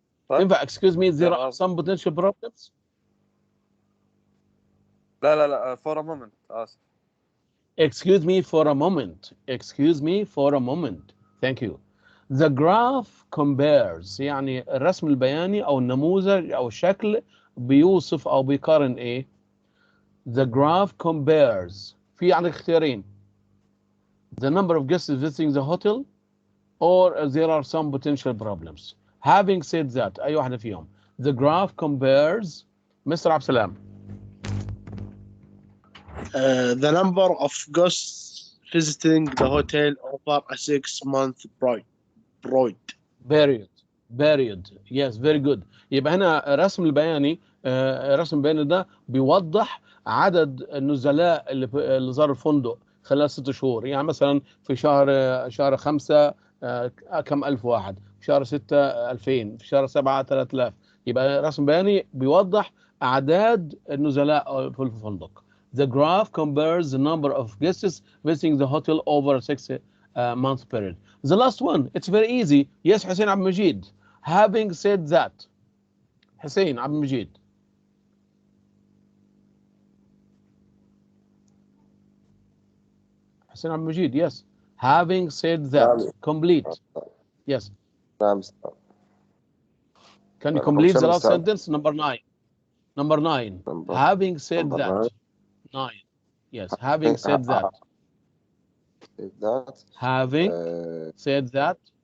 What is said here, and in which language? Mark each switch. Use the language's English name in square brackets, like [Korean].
[Arabic] ينفع [English] excuse me there are some potential problems. [Arabic] لا [English] for a moment [Arabic] آسف. [English] Excuse me for a moment. Thank you. The graph compares [Arabic] يعني الرسم البياني أو النموذج أو الشكل بيوصف أو بيقارن إيه؟ The graph compares في عندك اختيارين. [English] The number of guests visiting the hotel or there are some potential problems. Having said that [Arabic] أي واحدة فيهم. [English] The graph compares. Mr. Abdel Salam. The number of guests visiting the hotel over a 6-month period. Yes, very good. [Arabic] يبقى هنا الرسم البياني ده بيوضح عدد النزلاء اللي زاروا الفندق خلال 6 شهور. يعني مثلا في شهر 5 كم ألف واحد، في شهر 6 2000، في شهر 7 3000. يبقى رسم بياني بيوضح أعداد النزلاء في الفندق. [English] The graph compares the number of guests visiting the hotel over a 6-month period. The last one, it's very easy. Yes, Hussein Abdel Meguid. Having said that. Hussein Abdel Meguid. Hussein Abdel Meguid, yes. Having said that. Complete. Yes. Can you complete the last sentence? Number 9. Having said that. 9. Yes, having said that. said that. Having said that.